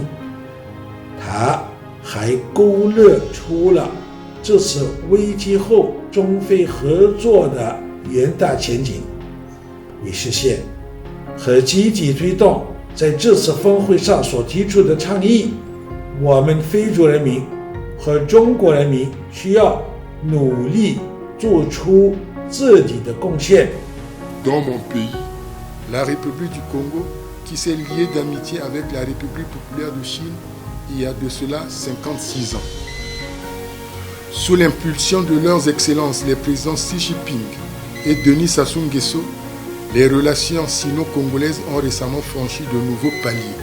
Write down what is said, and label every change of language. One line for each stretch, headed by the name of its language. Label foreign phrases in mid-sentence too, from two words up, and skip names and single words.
Chinese: 他还勾勒出了这次危机后中非合作的远大前景，为实现和积极推动在这次峰会上所提出的倡议，我们非洲人民和中国人民需要努力做出自己的贡献。
French: Dans mon pays, la République du Congo, qui s'est liée d'amitié avec la République populaire de Chine il y a de cela 56 ans. Sous l'impulsion de leurs excellences les présidents Xi Jinping et Denis Sassou Nguesso, les relations sino-congolaises ont récemment franchi de nouveaux paliers.